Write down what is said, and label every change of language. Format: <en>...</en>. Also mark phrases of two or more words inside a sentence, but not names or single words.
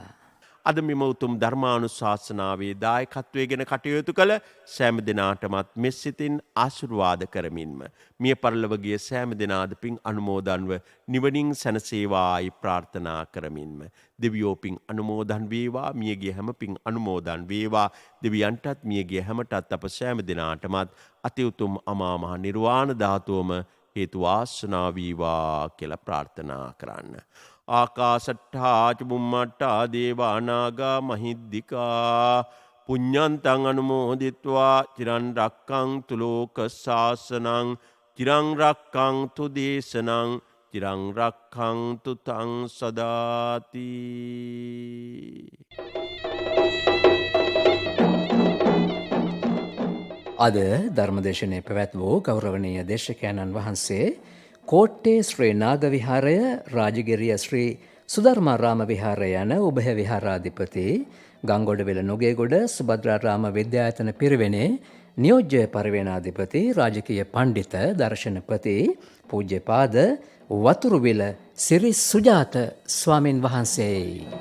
<si>අද මෙම උතුම් ධර්මානුශාසනාවේ දායකත්වයෙන් කටයුතු කළ සෑම දෙනාටමත් මෙසිතින් ආශිර්වාද කරමින්ම මිය පරලොව ගිය සෑම දෙනාද පින් අනුමෝදන්ව නිවනින් සැනසේවායි ප්‍රාර්ථනා කරමින්ම දෙවියෝ පින් අනුමෝදන් වේවා, මියගිය හැම පින් අනුමෝදන් වේවා, දෙවියන්ටත් මියගිය හැමටත් අප සෑම දෙනාටමත් අති උතුම් අමා මහ නිර්වාණ ධාතුවම හේතු වාසනා වේවා කියලා ප්‍රාර්ථනා කරන්න.</si> <pi>ආකාසට්ඨා ච බුම්මට්ඨා දේවා නාග මහිද්దికා පුඤ්ඤන්තං අනුමෝදිත්වා චිරන් රක්ඛන්තු ලෝක ශාසනං චිරං රක්ඛන්තු දේශනං චිරං රක්ඛන්තු තං සදාති.</pi> <si>අද ධර්මදේශනයේ පැවැත් වූ ගෞරවනීය දේශකයන්න් වහන්සේ කෝට්ටේ ශ්‍රී නාග විහාරය, රාජගිරිය ශ්‍රී සුධර්මාරාම විහාරය යන උභය විහාරාධිපති, ගංගොඩවිල නුගේගොඩ සුභද්‍රාරාම විද්‍යායතන පිරිවෙනේ නියෝජ්‍ය පරිවේනාධිපති, රාජකීය පණ්ඩිත දර්ශනපති පූජ්‍යපාද වතුරුවිල සිරි සුජාත ස්වාමින් වහන්සේයි.</si>